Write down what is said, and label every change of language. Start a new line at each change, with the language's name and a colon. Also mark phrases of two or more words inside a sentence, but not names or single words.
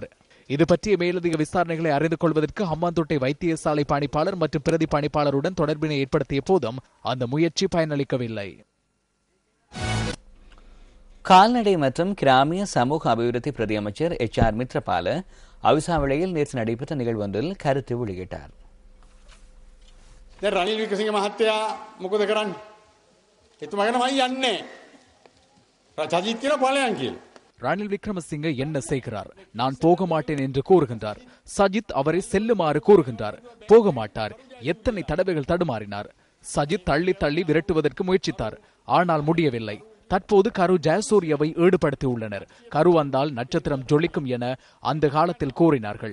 Tamil: இது பற்றிய மேலதிக விசாரணைகளை அறிந்து கொள்வதற்கு ஹம்பாந்தோட்டை வைத்தியசாலை பணிப்பாளர் மற்றும் பிரதி பணிப்பாளருடன் தொடர்பினை ஏற்படுத்திய போதும் அந்த முயற்சி பயனளிக்கவில்லை. கால்நடை மற்றும் கிராமிய சமூக அபிவிருத்தி பிரதி அமைச்சர் HR மித்ரபால அவிசாவளையில் நேற்று நடைபெற்ற நிகழ்வொன்றில் கருத்து வெளியிட்டார்.
Sinhala: ரணில் விக்ரமசிங்க மஹත්තයා මොකද කරන්නේ? එතුමාගෙනමයි යන්නේ. සජිත් කියලා ඵලයන් කියලා.
Tamil: ரணில் விக்ரமசிங்க என்ன செய்கிறார்? நான் போக மாட்டேன் என்று கூறுகின்றார். சஜித் அவரை செல்லுமாறு கூறுகின்றார். போக மாட்டார். எத்தனை தடவைகள் தடுமாறினார். சஜித் தள்ளி தள்ளி விரட்டுவதற்கு முயற்சித்தார். ஆனால் முடியவில்லை. தற்போது கரு ஜெயசூரியவை ஈடுபடுத்தியுள்ளனர். கரு வந்தால் நட்சத்திரம் ஜொலிக்கும் என அந்த காலத்தில் கூறினார்கள்.